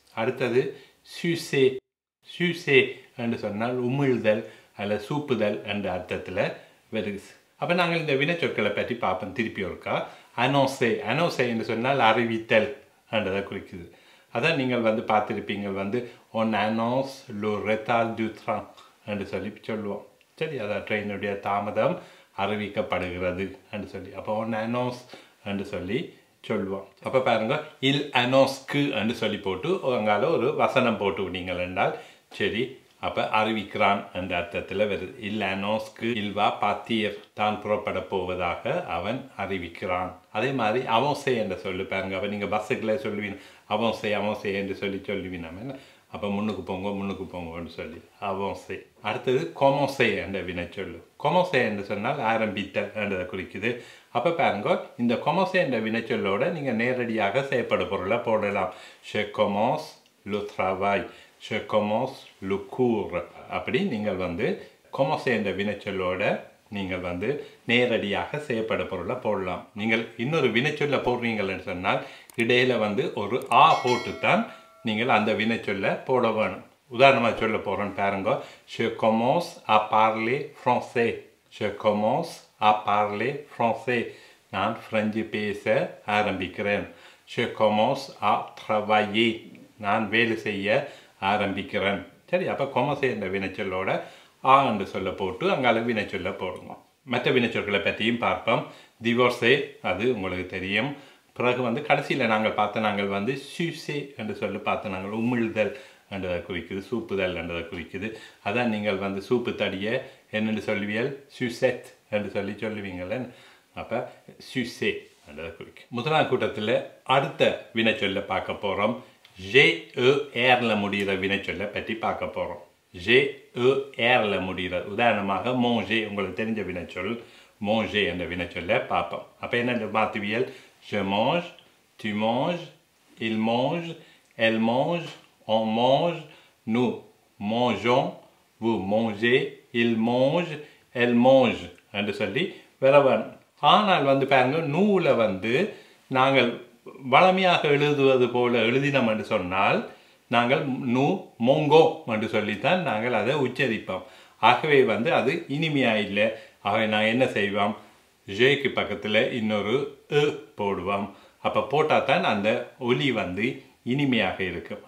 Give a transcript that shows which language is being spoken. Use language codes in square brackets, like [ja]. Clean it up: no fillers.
[ta] அடுத்தது sucer. sucer என்று சொன்னால் உமிழ்தல் அல்ல சூப்புதல் என்ற அர்த்தத்தில் வருது. அப்போ நாங்கள் இந்த வினைச்சொற்களை பற்றி பார்ப்போம் திருப்பி ஒருக்கா. annoncer. annoncer என்று சொன்னால் அறிவித்தல் என்றதை குறிக்குது. அதான் நீங்கள் பார்த்துருப்பீங்க. [fr] on annonce le retard du train [ta] என்று சொல்லி சொல்லுவோம். சரி, அதான் ட்ரெயினுடைய தாமதம் அறிவிக்கப்படுகிறது என்று சொல்லி. அப்போ ஒன்று அனௌன்ஸ் என்று சொல்லி சொல்லுவோம். அப்போ பாருங்க, இல் அனௌன்ஸ்க்கு என்று சொல்லி போட்டு அங்கால ஒரு வசனம் போட்டு விட்டீங்கள் என்றால் சரி, அப்போ அறிவிக்கிறான் என்ற அர்த்தத்தில் வருது. இல் அனௌன்ஸ்க்கு இல்வா பாத்தியர், தான் புறப்பட போவதாக அவன் அறிவிக்கிறான். அதே மாதிரி அவன்சே என்று சொல்லி பாருங்க. அப்போ நீங்கள் பஸ்ஸுக்குள்ளே சொல்லுவீங்க அவன்சே அவன்சே என்று சொல்லி சொல்லுவீங்க. அப்போ முன்னுக்கு போங்கன்னு சொல்லி அவன்சே. அடுத்தது commencer என்ற வினைச்சொல்லு. commencer என்று சொன்னால் ஆரம்பித்தல் என்றதை குறிக்குது. அப்போ பாருங்க, இந்த commencer என்ற வினைச்சொல்லோட நீங்கள் நேரடியாக செய்யப்பட பொருளை போடலாம். [fr] je commence le travail, je commence le cours. [ta] அப்படி நீங்கள் commencer என்ற வினைச்சொல்லோட நீங்கள் நேரடியாக செய்யப்பட பொருளை போடலாம். நீங்கள் இன்னொரு வினைச்சொல்ல போடுறீங்கன்னு சொன்னால் இடையில ஒரு ஆ போட்டுத்தான் நீங்கள் அந்த வினைச்சொல்ல போட வேணும். உதாரணமாக சொல்ல போகிறேன்னு பாருங்க. [fr] je commence à parler français. je commence à parler français. [ta] நான் பிரெஞ்சு பேச ஆரம்பிக்கிறேன். [fr] je commence à travailler. [ta] நான் வேலை செய்ய ஆரம்பிக்கிறேன். சரி, அப்போ commencer என்ற வினைச்சொல்லோட ஆ என்று சொல்ல போட்டு அங்கால வினைச்சொல்ல போடுங்க. மற்ற வினைச்சொற்களை பற்றியும் பார்ப்போம். divorcer, அது உங்களுக்கு தெரியும். பிறகு கடைசியில் நாங்கள் பார்த்த sucer என்று சொல்லி பார்த்த நாங்கள் உமிழ்தல் என்றதை குறிக்குது, சூப்புதல் என்றதை குறிக்குது. அதான் நீங்கள் சூப்பு தடியை என்னென்று சொல்லுவியல் sucette என்று சொல்லி சொல்லுவீங்களே. அப்போ sucer என்றதை குறிக்கும். முதலாம் கூட்டத்தில் அடுத்த வினைச்சொல்லை பார்க்க போகிறோம். GER முடிகிற வினைச்சொல்லை பற்றி பார்க்க போகிறோம். ஏரில் முடிகிறது. உதாரணமாக மோஞ்சே, உங்களுக்கு தெரிஞ்ச வினைச்சொல் மோஞ்சே என்ற வினைச்சொல்லை பார்ப்போம். அப்போ என்ன மாற்றுவியல்? [fr] je mange, tu manges, il mange, elle mange, on mange, nous mangeons, vous mangez, il mange, elle mange [ta] என்று சொல்லி வரவன். ஆனால் வந்து பாருங்க, நூலை வந்து நாங்கள் வளமையாக எழுதுவது போல எழுதினோம் என்று சொன்னால் நாங்கள் நூ மோங்கோ என்று சொல்லித்தான் நாங்கள் அதை உச்சரிப்போம். ஆகவே வந்து அது இனிமையாக இல்லை. ஆகவே நான் என்ன செய்வோம்? ஜேக்கு பக்கத்தில் இன்னொரு போடுவோம். அப்போ போட்டால் தான் அந்த ஒலி வந்து இனிமையாக இருக்கும்.